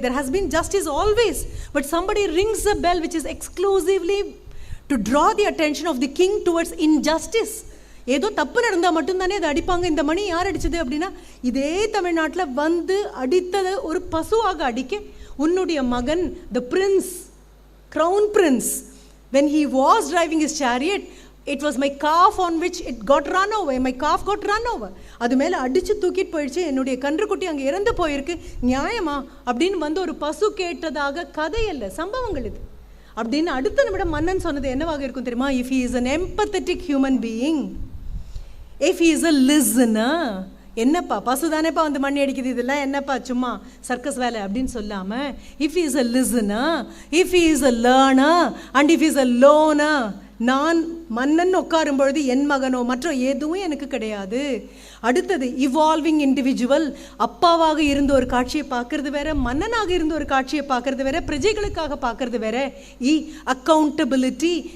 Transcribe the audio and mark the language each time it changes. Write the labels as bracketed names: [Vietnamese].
[English] there has been justice always, but somebody rings a bell which is exclusively to draw the attention of the king towards injustice. [Tamil] ஏதோ தப்பு நடந்தால் மட்டும்தானே அதை அடிப்பாங்க. இந்த மணி யார் அடித்தது அப்படின்னா, இதே தமிழ்நாட்டில் வந்து அடித்ததை ஒரு பசுவாக அடிக்க உன்னுடைய மகன் [English] the prince, crown prince, when he was driving his chariot, it was my calf on which it got run over. My calf got run over. [Tamil] அது மேலே அடித்து தூக்கிட்டு போயிடுச்சு, என்னுடைய கன்றுக்குட்டி அங்கே இறந்து போயிருக்கு, நியாயமா அப்படின்னு வந்து ஒரு பசு கேட்டதாக கதை அல்ல, சம்பவங்கள் இது. அப்படின்னு அடுத்த நிமிடம் மன்னன் சொன்னது என்னவாக இருக்கும் தெரியுமா? [English] if he is an empathetic human being, if he is a listener. [Tamil] என்னப்பா பசு தானேப்பா வந்து மண்ணி அடிக்குது, இதெல்லாம் என்னப்பா சும்மா சர்க்கஸ் வேலை அப்படின்னு சொல்லாமல், [English] If is a listener, if is a learner and if is a loner. [Tamil] நான் மன்னன் உட்காரும் பொழுது என் மகனோ மற்ற எதுவும் எனக்கு கிடையாது. அடுத்தது இவால்விங் இண்டிவிஜுவல். அப்பாவாக இருந்த ஒரு காட்சியை பார்க்கறது வேற, மன்னனாக இருந்த ஒரு காட்சியை பார்க்கறது வேற, பிரஜைகளுக்காக பார்க்கறது வேற. அக்கௌண்டபிலிட்டி.